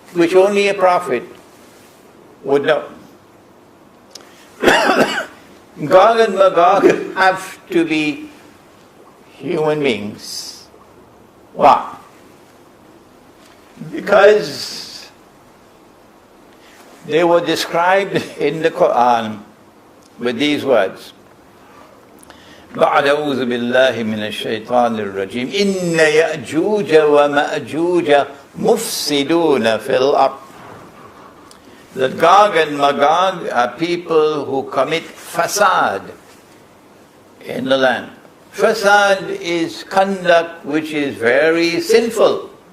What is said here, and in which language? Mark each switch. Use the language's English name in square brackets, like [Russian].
[English] which only a prophet would know. Gog and Magog have to be human beings. Why? Because they were described in the Quran with these words. [Arabic] بعد أعوذ بالله من الشيطان الرجيم إن يأجوج ومأجوج مفسدون في الأرض. [English] That Gog and Magog are people who commit fasad in the land. Fasad is conduct which is very sinful.